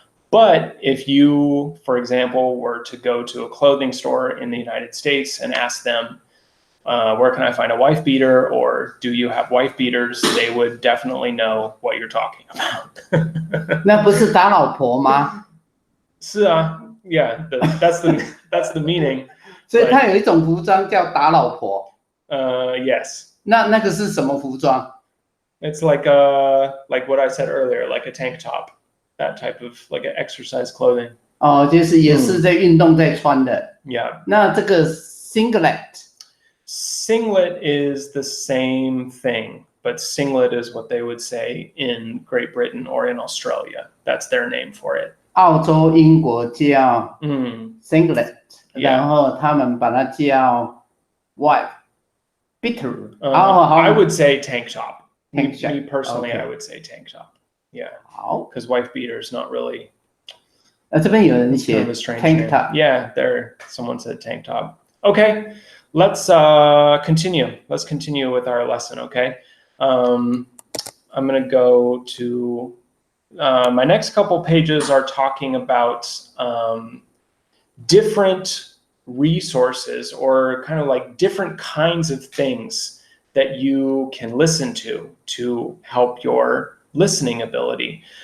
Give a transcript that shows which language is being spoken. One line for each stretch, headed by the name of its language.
English: But if you, for example, were to go to a clothing store in the United States and ask them, where can I find a wife beater, or do you have wife beaters, they would definitely know what you're talking about.
Chinese: 那不是打老婆吗？是啊
English: yeah, that's the meaning.
Chinese: 所以它有一种服装叫打老婆。
English: Yes.
Chinese: 那个是什么服装？
English: It's like what I said earlier, like a tank top, that type of like an exercise clothing.
Chinese: 就是也是在运动在穿的。
English: Yeah.
Chinese: 那这个 singlet。
English: Singlet is the same thing, but singlet is what they would say in Great Britain or in Australia. That's their name for it.
Chinese: 澳洲、英国叫singlet， 然后他们把它叫 wife beater。
English: I would say tank top. Me personally, Okay. I would say tank top. Yeah.
Chinese: 好。
English: Because wife beater is not really.
Chinese: 这边有人写 tank top.
English: Yeah, someone said tank top. Okay. Let's continue. Let's continue with our lesson, okay? I'm going to go to my next couple pages are talking about different resources or kind of like different kinds of things that you can listen to help your listening ability.